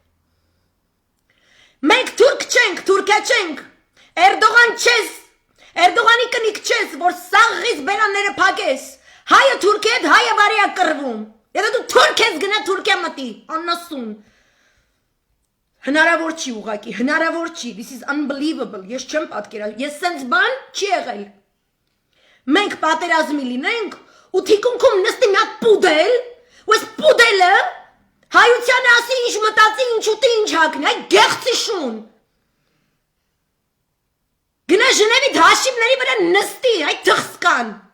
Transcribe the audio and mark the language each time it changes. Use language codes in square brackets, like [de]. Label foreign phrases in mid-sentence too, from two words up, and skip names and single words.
[hy] Մենք թուրք չենք, թուրքիա չենք։ Էրդողան չես Էրդողանի կնիկ չես, որ սաղղից բերանները փակես, հայը թուրքի հետ հայը վարի է կռվում, եթե դու թուրք ես գնա թուրքիա մտի, աննասուն, հնարավոր չի ուղակի, հնարավոր չի, [en] this is unbelievable, [hy] ես չեմ պատկերացնում, ես սենց բան չի եղել, մենք պատերազմի լինենք, ու թիկունքում նստի մի հատ պուդել, ու այս պուդելը հայությանը ասի ինչ մտածի, ինչ ուտի, ինչ հագնի, այ գեղցի շուն, Գնա Ժնևի դաշիվների վրա նստի, այդ թխսկան։